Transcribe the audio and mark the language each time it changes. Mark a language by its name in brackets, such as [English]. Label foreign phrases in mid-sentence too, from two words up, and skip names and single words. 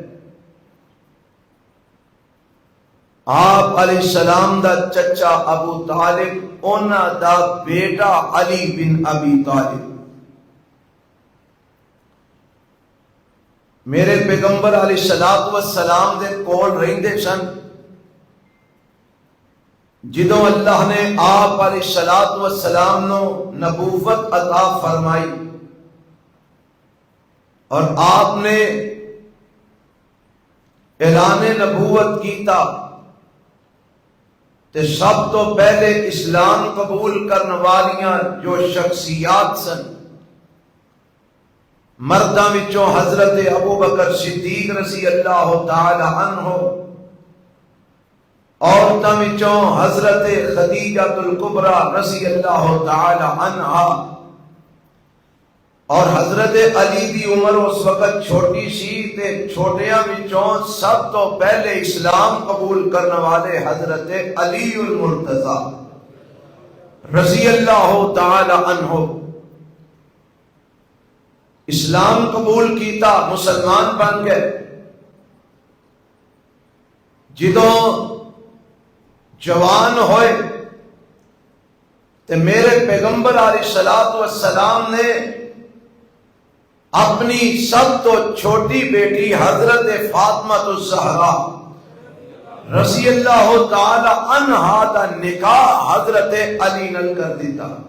[Punjabi] آپ [Arabic] علیہ السلام [Punjabi] دا چچا ابو طالب اونا دا بیٹا علی بن ابی طالب میرے پیغمبر [Arabic] علیہ الصلوۃ والسلام [Punjabi] دے کول رہندے سن۔ جدوں اللہ نے آپ [Arabic] علیہ الصلوۃ والسلام [Punjabi] نو نبوت عطا فرمائی اور آپ نے اعلان نبوت کیتا تے سب تو پہلے اسلام قبول کرنے والیاں جو شخصیات سن، مرداں وچوں حضرت ابو بکر صدیق [Arabic] رضی اللہ تعالی عنہ، [Punjabi] عورتاں وچوں حضرت خدیجہ الکبریٰ [Arabic] رضی اللہ تعالی عنہا، [Punjabi] اور حضرت علی دی عمر اس وقت چھوٹی سی تے چھوٹیاں وچوں سب تو پہلے اسلام قبول کرنے والے حضرت علی المرتضی [Arabic] رضی اللہ تعالی عنہ [Punjabi] اسلام قبول کیتا، مسلمان بن گئے۔ جدوں جوان ہوئے تے میرے پیغمبر [Arabic] علیہ الصلوۃ والسلام [Punjabi] نے اپنی سب تو چھوٹی بیٹی حضرت فاطمہ الزہرا [Arabic] رضی اللہ تعالی عنہا [Punjabi] دا نکاح حضرت علی نال کر دیتا.